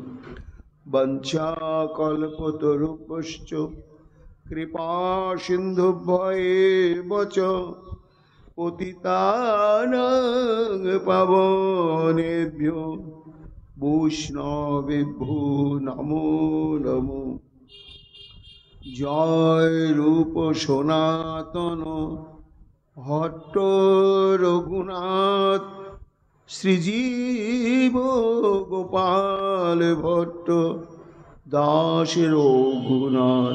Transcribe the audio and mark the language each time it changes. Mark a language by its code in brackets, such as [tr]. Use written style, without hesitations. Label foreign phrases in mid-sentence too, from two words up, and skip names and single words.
[sa] वंशाकल्पतरुभ्यश्च कृपा सिन्धुभ्येव च पतितानां पावनेभ्यो বৈষ্ণবেভ্যো নমো নমো। [bn] জয় রূপ সনাতন ভট্ট রঘুনাথ, শ্রীজীব গোপাল ভট্ট দাস রঘুনাথ।